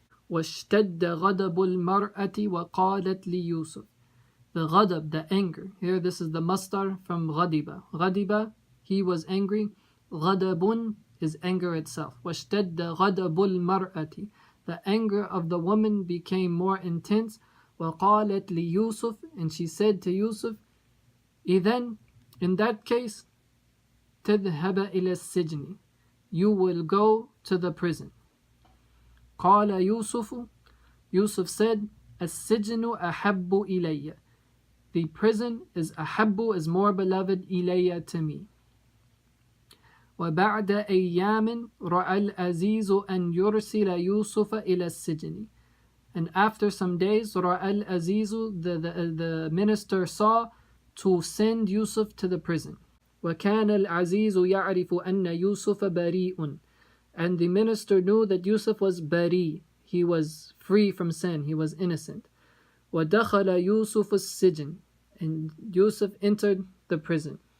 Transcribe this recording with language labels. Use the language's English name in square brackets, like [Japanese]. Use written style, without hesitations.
[Arabic] واشتد غضب المرأة وقالت ليوسف. [English] The ghadab, the anger. Here this is the masdar from ghadiba. Ghadiba, he was angry. Ghadabun is anger itself. [Arabic] واشتد غضب المرأة. [English] The anger of the woman became more intense. [Arabic] وقالت ليوسف, [English] and she said to Yusuf, إذن, in that case, [Arabic] تذهب إلى السجن, [English] you will go to the prison. [Arabic] قال يوسف, [English] Yusuf said, [Arabic] السجن أحب إلي. [English] The prison is أحب, is more beloved, إلي, to me. [Arabic] وبعد أيام رأى العزيز أن يرسل يوسف إلى السجن. [English] And after some days, [Arabic] رأى العزيز, [English] the minister saw to send Yusuf to the prison. [Arabic] وكان العزيز يعرف أن يوسف بريء. [English] And the minister knew that Yusuf was bari, he was free from sin, he was innocent. [Arabic] وَدَخَلَ يُوسُفُ السِّجْنِ, [English] and Yusuf entered the prison.